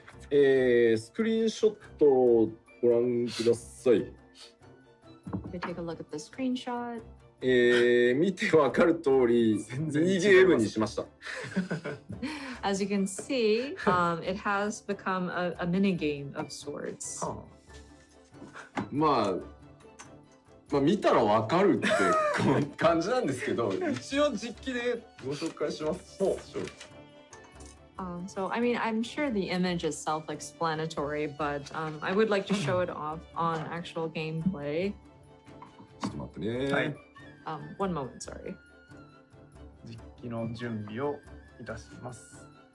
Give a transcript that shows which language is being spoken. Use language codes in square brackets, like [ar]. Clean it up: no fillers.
[ja] スクリーンショットをご覧ください。 [en] If you take a look at the screenshot, [ja] 見てわかる通り、全然違います。ミニゲームにしました。 [en] as you can see, it has become a mini game of sorts. は [ja] まあ見たらわかるってこう感じなんですけど、一応実機でご紹介します。 [en] So, I mean, I'm sure the image is self-explanatory, but I would like to show it off on actual gameplay. [ja] ちょっと待ってね。はい。 [en] One moment, sorry. [ja] 実機の準備をいたします。